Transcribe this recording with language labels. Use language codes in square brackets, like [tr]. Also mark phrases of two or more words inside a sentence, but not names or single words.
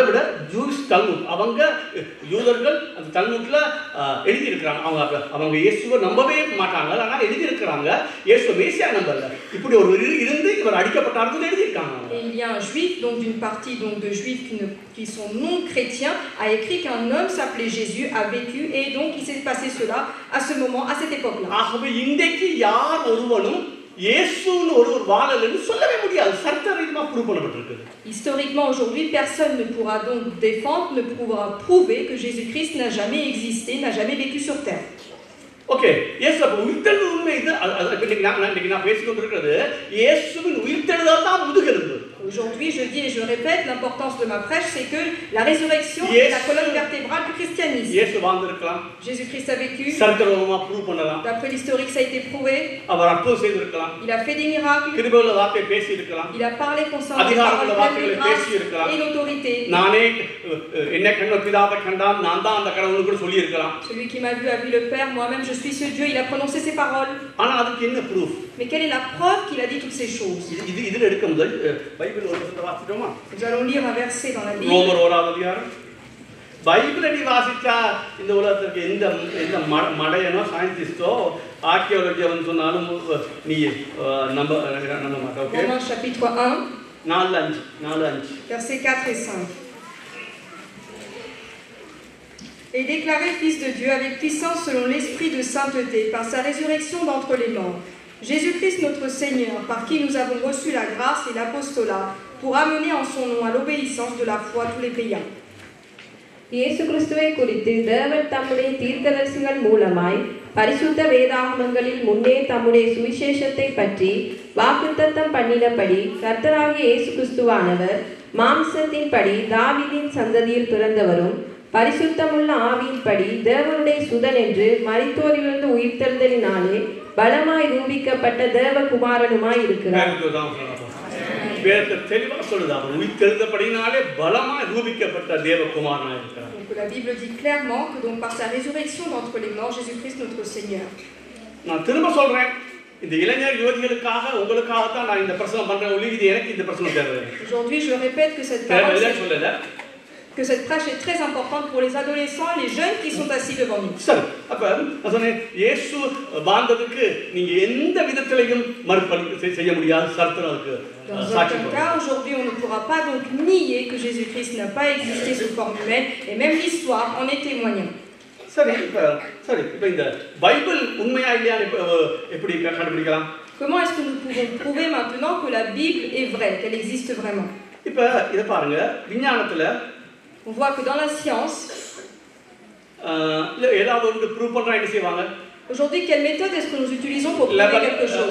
[fr] Et il y a un juif, donc d'une partie donc de juifs qui sont non chrétiens, a écrit qu'un homme s'appelait Jésus, a vécu, et donc il s'est passé cela à ce moment, à cette époque-là. Historiquement aujourd'hui, personne ne pourra donc défendre, ne pourra prouver que Jésus-Christ n'a jamais existé, n'a jamais vécu sur terre. [ta] ஓகே, இயேசு அப்ப உயிர்த்தெழுதல் உண்மை இது. இன்னைக்கு நான் பேசிக் கொண்டிருக்கிறது இயேசுவின் உயிர்த்தெழுதல் தான் முதுகெலும்பு. [fr] Aujourd'hui, je dis et je répète, l'importance de ma prêche, c'est que la résurrection est la colonne vertébrale du christianisme. [ta] இயேசு வாழ்ந்திருக்கலாம். [fr] Jésus-Christ a vécu. [ta] சரித்திரமா ப்ரூவ் பண்ணலாம். [fr] D'après l'historique, ça a été prouvé. [ta] அவர் அற்புதம் செய்திருக்கலாம். [fr] Il a fait des miracles. [ta] கிருபையுள்ள வார்த்தை பேசி இருக்கலாம். [fr] Il a parlé concernant les paroles pleines de grâce et d'autorité. [ta] நானே என்னை கண்ட பிதாவை கண்டான், நான் தான் அந்த கடவுள்னு கூட சொல்லி இருக்கலாம். [fr] Celui qui m'a vu a vu le Père, moi-même je suis ce Dieu, il a prononcé ces paroles. [ta] ஆனா அதுக்கு என்ன ப்ரூஃப்? [fr] Mais quelle est la preuve qu'il a dit toutes ces choses? [ta] இதுல எடுக்க முதல் பைபிள் ஒரு வசனத்தை வாசிட்டோமா? [fr] Nous allons lire un verset dans la Bible. [ta] ரோமர் 1ஆம் அதிகாரம். பைபிளை நீ வாசிச்சா இந்த உலகத்துக்கு எந்த மடையனோ சயின்டிஸ்டோ ஆர்கியோலஜியோ சொன்னாலும் நீ நம்ப மாட்டோம். ஓகே, [fr] Romains chapitre 1, 4:5 versets 4 et 5. Et déclaré fils de Dieu avec puissance selon l'esprit de sainteté par sa résurrection d'entre les morts. Jésus-Christ notre Seigneur, par qui nous avons reçu la grâce et l'apostolat pour amener en son nom à l'obéissance de la foi tous les païens. [ta] இயேசு கிறிஸ்துவை குறித்து தேவன் தம்முடைய தீர்க்கதரிசிகள் மூலமாய் பரிசுத்த வேதாகமங்களில் முன்னே தம்முடைய சுவிசேஷத்தை பற்றி வாக்குத்தத்தம் பண்ணினபடி கர்த்தராகிய இயேசு கிறிஸ்துவானவர் மாம்சத்தின்படி தாவீதின் சந்ததியில் பிறந்தவரும் பரிசுத்தமுள்ள ஆவியின்படி தேவனுடைய சுதன் என்று மரித்தோரிலிருந்து உயிர்த்தெழுதலினாலே பலமாய் ரூபிக்கப்பட்ட தேவகுமாரனுமாய் இருக்கிறார். தெளிவா சொல்லுது, அவர் உயிர்த்தெழுந்தபடினாலே பலமாய் ரூபிக்கப்பட்ட தேவகுமாரனாய் இருக்கிறார். [fr] Donc la Bible dit clairement que donc par sa résurrection d'entre les morts, Jésus-Christ notre Seigneur. [ta] நான் திரும்ப சொல்றேன், இந்த இளைஞர் யுவதிகளுக்காக உங்களுக்காக தான் நான் இந்த பிரசங்கம் பண்றேன். ஒளி இது எனக்கு இந்த பிரசங்கம் தேவை. [fr] Aujourd'hui, je répète que cette prêche est très importante pour les adolescents et les jeunes qui sont assis devant nous. [ta] சரி, அப்ப நான் சொன்னேன், இயேசு வாழ்ந்ததுக்கு நீங்க எந்த விதத்திலையும் மறுபடி செய்ய முடியாது. சரித்திரம் இருக்கு. [fr] Dans aucun cas, aujourd'hui, on ne pourra pas donc nier que Jésus-Christ n'a pas existé sous forme humaine, et même l'histoire en est témoignant. [ta] சரி, இப்ப இந்த பைபிள் உண்மையா இல்லையா எப்படி கண்டுபிடிக்கலாம்? [fr] Comment est-ce que nous pouvons prouver maintenant que la Bible est vraie, qu'elle existe vraiment? [ta] இப்ப இத பாருங்க, விஞ்ஞானத்துல [fr] on voit que dans la science, [ta] ஏதாவது ஒன்று ப்ரூவ் பண்றா என்ன செய்வாங்க? [fr] Aujourd'hui, quelle méthode est-ce que nous utilisons pour prouver quelque chose?